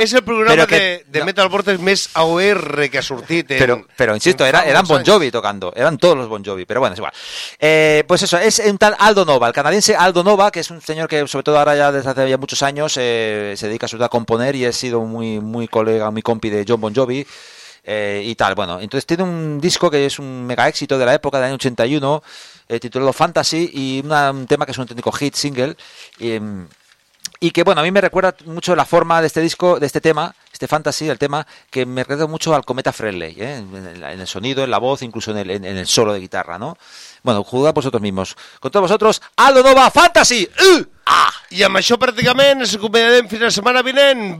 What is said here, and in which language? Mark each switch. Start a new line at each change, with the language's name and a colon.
Catalan: Es el programa de Metal Vortex més AOR que ha sortit.
Spanish: Pero insisto, eran Bon Jovi tocando, eran todos los Bon Jovi, pero bueno, es igual. Pues eso, es un tal Aldo Nova, el canadiense Aldo Nova, que es un señor que sobre todo ahora ya desde hace ya muchos años se dedica a componer y ha sido muy muy colega, muy compi de John Bon Jovi y tal. Bueno, entonces tiene un disco que es un mega éxito de la época, del año 81, titulado Fantasy, y un tema que es un auténtico hit single y que bueno, a mí me recuerda mucho la forma de este disco, de este tema, este Fantasy, el tema, que me recuerda mucho al Cometa Friendly, en el sonido, en la voz, incluso en el solo de guitarra, ¿no? Bueno, jugad vosotros mismos. Con todos vosotros, Aldo Nova Fantasy.
Catalan: I amb això pràcticament ens acomiadem fins a la setmana vinent.